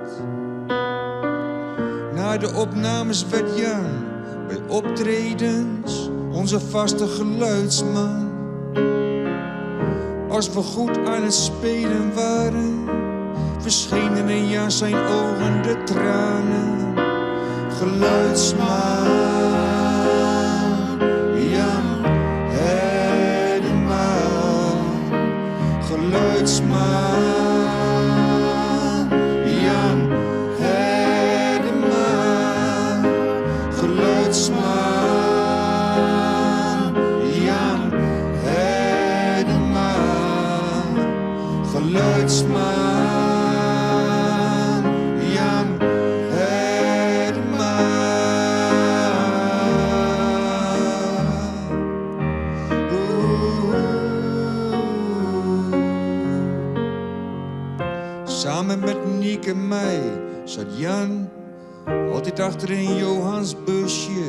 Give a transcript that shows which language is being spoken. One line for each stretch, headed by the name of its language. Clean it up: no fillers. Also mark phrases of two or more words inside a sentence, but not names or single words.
Dutch: Na de opnames werd Jan bij optredens onze vaste geluidsman. Als we goed aan het spelen waren, verschenen in Jan zijn ogen de tranen. Geluidsman Jan Heddema, geluidsman Jan Heddema, geluidsman Jan Heddema, geluidsman Jan Heddema. Samen met Niek en mij zat Jan altijd achter in Johans busje.